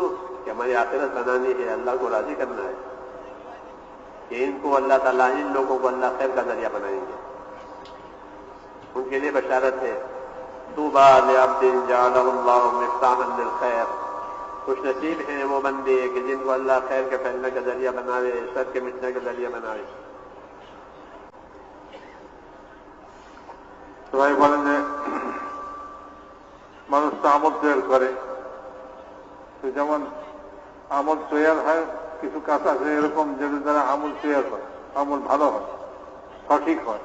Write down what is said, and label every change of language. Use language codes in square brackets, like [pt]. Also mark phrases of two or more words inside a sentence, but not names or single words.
[ur] کہ ہماری آخرت بنانی ہے, اللہ کو راضی کرنا ہے. کہ ان کو اللہ تعالیٰ, ان لوگوں کو اللہ خیر کا ذریعہ بنائیں گے. ان کے لیے بشارت ہے, [ar] طوبیٰ لعبد جعلہ اللہ مفتاحا للخیر. [ur] خوش نصیب ہیں وہ بندے کہ جن کو اللہ خیر کے پھیلنے کا ذریعہ بناوے, شر کے مٹنے کا ذریعہ بناوے. [bn] সবাই বলেন যে মানুষ তো আমল তৈরি করে, তো যেমন আমল তৈরি হয় কিছু কাজ আছে এরকম যেটার দ্বারা আমল তৈরি হয়, আমল ভালো হয়, সঠিক হয়.